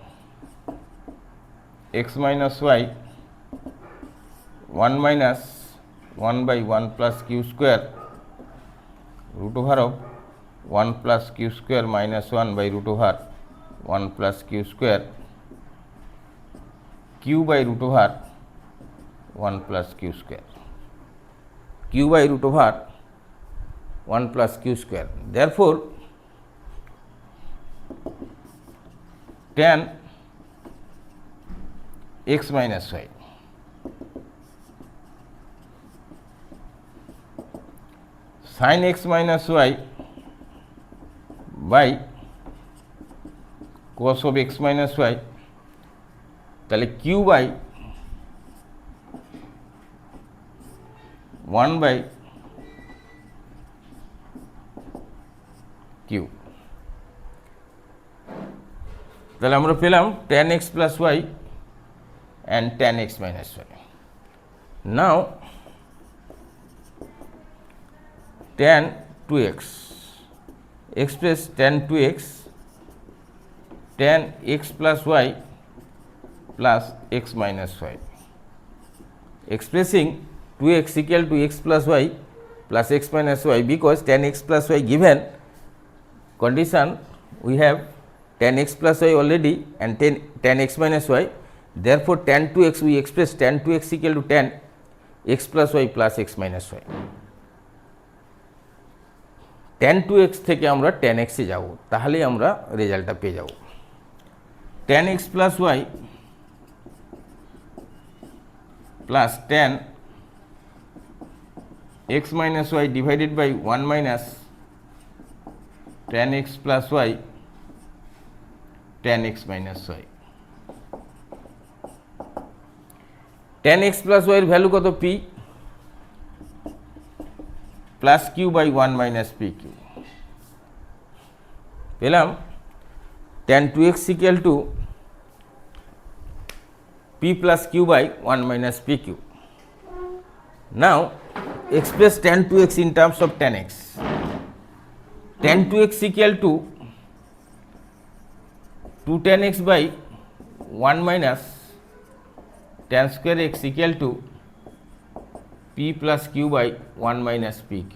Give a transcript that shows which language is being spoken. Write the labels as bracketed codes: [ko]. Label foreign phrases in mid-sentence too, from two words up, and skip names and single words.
[en] x minus y, 1 minus 1 by 1 plus q square, root over of 1 plus q square minus 1 by root over 1 plus q square, q by root over 1 plus q square, q by root over 1 plus q square. Therefore, tan x minus y sin x minus y by cos of x minus y, তাহলে q by 1 by q, [bn] তাহলে আমরা পেলাম [en] tan x plus y and tan x minus y. Now tan 2x, express tan 2x, tan x plus y plus x minus y, expressing 2x equal to x plus y plus x minus y, because tan x plus y given condition we have tan x plus y already and tan x minus y. Therefore, tan 2x we express tan 2x equal to tan x plus y plus x minus y. tan 2x [bn] থেকে আমরা [en] tan x [bn] এ যাব, তাহলেই আমরা রেজাল্টটা পেয়ে যাব। [en] tan x plus y plus tan x minus y divided by 1 minus tan x plus y tan x minus y. tan x plus y [bn] এর ভ্যালু কত? [en] p plus q by 1 minus pq, পেলাম tan 2x equal to p plus q by 1 minus pq. Now express tan 2x in terms of tan x. Tan 2x equal to 2 tan x by 1 minus tan square x equal to p plus q by 1 minus pq.